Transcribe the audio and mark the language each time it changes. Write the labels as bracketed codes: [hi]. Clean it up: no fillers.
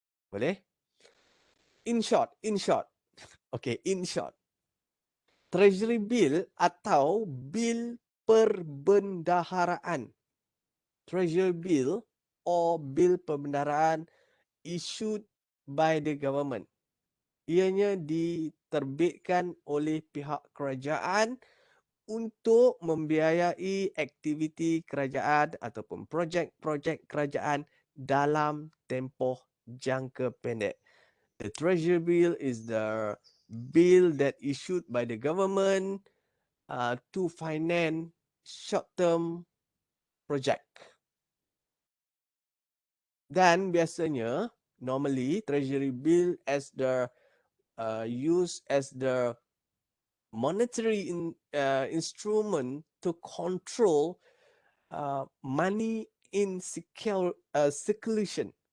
[ms] Boleh? [en] In short. Okay, in short. [ms] Treasury bill atau bil perbendaharaan. [en] Treasury bill or bil perbendaharaan issued by the government. [ms] Ianya diterbitkan oleh pihak kerajaan untuk membiayai aktiviti kerajaan ataupun projek-projek kerajaan dalam tempoh jangka pendek. [en] The treasury bill is the bill that issued by the government to finance short-term project. [ms] Dan biasanya, [en] normally treasury bill as the used as the monetary instrument to control money in circulation.